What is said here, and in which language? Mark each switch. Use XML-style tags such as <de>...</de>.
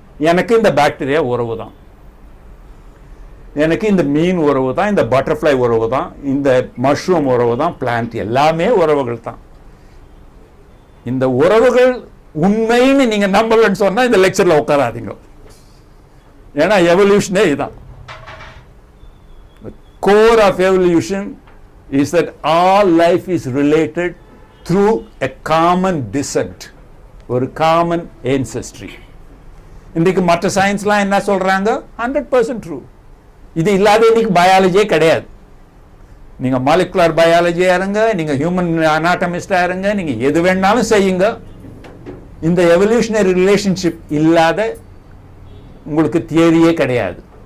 <ta>எனக்கு இந்த பாக்டீரியா உறவு தான், எனக்கு இந்த மீன் உறவு தான், இந்த பட்டர்ஃப்ளை உறவு தான், இந்த மஷ்ரூம் உறவு தான், பிளான்ட் எல்லாமே உறவுகள் தான். இந்த உறவுகள் உண்மைன்னு நீங்க நம்பலன்னு சொன்னா இந்த லெக்சர்ல உட்காராதீங்க. ஏன்னா எவல்யூஷனே இதுதான்.</ta> <en>Core of evolution is that all life is related through a common descent,</en> <ta>ஒரு</ta> <en>common ancestry.</en> <ta>இன்னைக்கு மற்ற சயின்ஸ்லாம் என்ன சொல்றாங்க, 100% ட்ரூ. இது இல்லாத இன்னைக்கு பயாலஜியே கிடையாது. நீங்க மாலிகுலர் பயாலஜியா இருங்க, நீங்க ஹியூமன் அனாட்டமிஸ்டா இருங்க, நீங்க எது வேணாலும் செய்யுங்க, இந்த எவல்யூஷனரி ரிலேஷன்ஷிப் இல்லாத உங்களுக்கு தியரியே கிடையாது.</ta>